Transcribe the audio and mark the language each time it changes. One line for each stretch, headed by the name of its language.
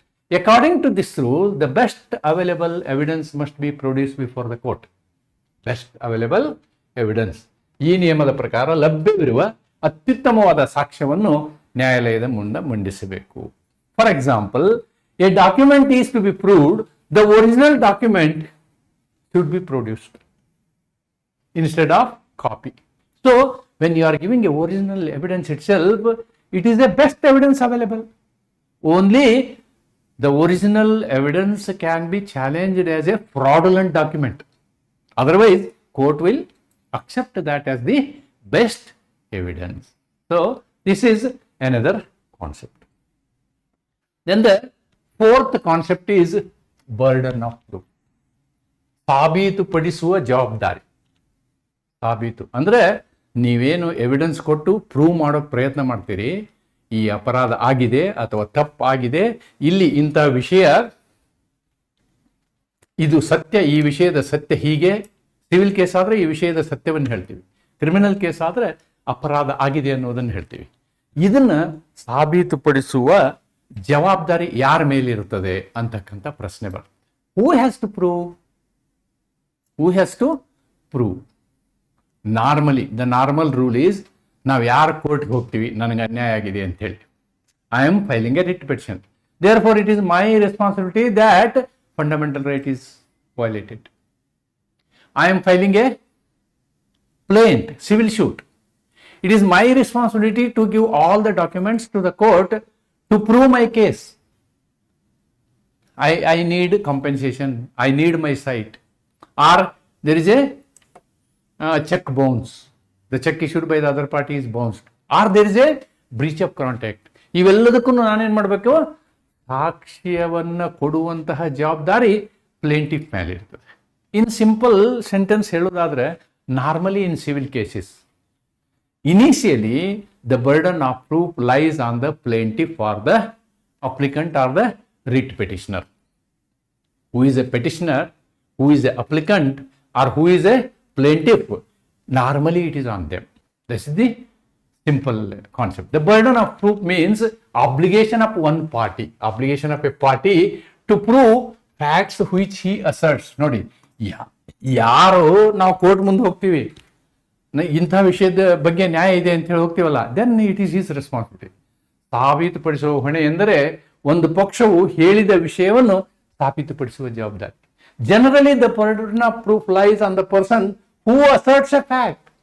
English: According to this rule, the best available evidence must be produced before the court. Best available evidence.
Kannada: ಈ ನಿಯಮದ ಪ್ರಕಾರ ಲಭ್ಯವಿರುವ ಅತ್ಯುತ್ತಮವಾದ ಸಾಕ್ಷ್ಯವನ್ನು ನ್ಯಾಯಾಲಯದ ಮುಂದೆ ಮಂಡಿಸಬೇಕು.
English: For example, a document is to be proved, the original document should be produced instead of copy. So, when you are giving a original evidence itself, it is the best evidence available. Only the original evidence can be challenged as a fraudulent document. Otherwise, court will accept that as the best evidence. So, this is another concept. Then the fourth concept is burden of proof.
Kannada: ಸಾಬೀತುಪಡಿಸುವ ಜವಾಬ್ದಾರಿ. ಸಾಬೀತು ಅಂದ್ರೆ ನೀವೇನು evidence ಕೊಟ್ಟು prove ಮಾಡೋಕೆ ಪ್ರಯತ್ನ ಮಾಡ್ತೀರಿ, ಈ ಅಪರಾಧ ಆಗಿದೆ ಅಥವಾ ತಪ್ಪಾಗಿದೆ, ಇಲ್ಲಿ ಇಂಥ ವಿಷಯ, ಇದು ಸತ್ಯ, ಈ ವಿಷಯದ ಸತ್ಯ ಹೀಗೆ. ಸಿವಿಲ್ ಕೇಸ್ ಆದ್ರೆ ಈ ವಿಷಯದ ಸತ್ಯವನ್ನು ಹೇಳ್ತೀವಿ, ಕ್ರಿಮಿನಲ್ ಕೇಸ್ ಆದ್ರೆ ಅಪರಾಧ ಆಗಿದೆ ಅನ್ನೋದನ್ನು ಹೇಳ್ತೀವಿ. ಇದನ್ನ ಸಾಬೀತುಪಡಿಸುವ ಜವಾಬ್ದಾರಿ ಯಾರ ಮೇಲಿರುತ್ತದೆ ಅಂತಕ್ಕಂಥ ಪ್ರಶ್ನೆ ಬರ್ತದೆ.
English: Who has to prove? Who has to prove? Normally, the normal rule is,
Kannada: ನಾವು ಯಾರು ಕೋರ್ಟ್ಗೆ ಹೋಗ್ತೀವಿ, ನನಗೆ ಅನ್ಯಾಯ ಆಗಿದೆ ಅಂತ ಹೇಳಿ,
English: I am filing a writ petition. Therefore, it is my responsibility that fundamental right is violated. I am filing a plaint, civil suit. It is my responsibility to give all the documents to the court to prove my case. I need compensation, I need my site. Or there is a check bounce, the check issued by the other party is bounced, or there is a breach of contract.
Kannada: ಇವೆಲ್ಲದಕ್ಕೂ ನಾನೇನು ಮಾಡಬೇಕು? ಸಾಕ್ಷ್ಯವನ್ನು ಕೊಡುವಂತಹ ಜವಾಬ್ದಾರಿ plaintiff ಮೇಲೆ ಇರ್ತದೆ.
English: In simple sentence ಹೇಳೋದಾದ್ರೆ, normally in civil cases, initially the burden of proof lies on the plaintiff or the applicant or the writ petitioner. Who is a petitioner, who is the applicant, or who is a plaintiff, normally it is on them. This is the simple concept. The burden of proof means obligation of one party, obligation of a party to prove facts which he asserts.
Kannada: ನೋಡಿ, ಯಾರು ನಾವು court ಮುಂದೆ ಹೋಗ್ತೀವಿ, ಇಂಥ ವಿಷಯದ ಬಗ್ಗೆ ನ್ಯಾಯ ಇದೆ ಅಂತ ಹೇಳಿ ಹೋಗ್ತೀವಲ್ಲ,
English: Then it is his responsibility.
Kannada: ಸಾಬೀತುಪಡಿಸುವ ಹೊಣೆ ಎಂದರೆ ಒಂದು ಪಕ್ಷವು ಹೇಳಿದ ವಿಷಯವನ್ನು ಸಾಬೀತುಪಡಿಸುವ ಜವಾಬ್ದಾರಿ.
English: Generally the burden of proof lies on the person who asserts a fact.